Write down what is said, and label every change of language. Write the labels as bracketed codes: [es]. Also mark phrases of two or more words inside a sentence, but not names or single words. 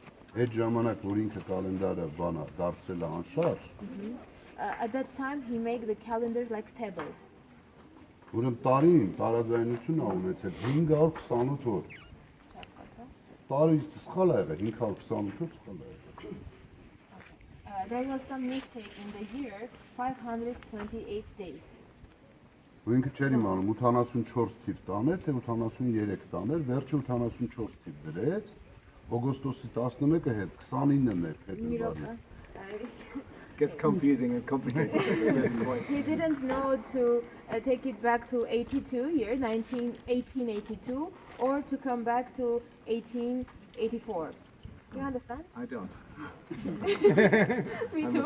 [en] At that time he made the calendars like stable. There was some mistake in the year 528 days. [hy] Ինքը չէր իմանում 84 թիվ տաներ, թե 83 տաներ, վերջը 84 թիվ դրեց, օգոստոսի 11-ը հետ 29-ն էր փետրվարի։ [en] Gets confusing and complicated at a certain point. He didn't know to take it back to 1882, or to come back to 1884. You understand? I don't. Me too.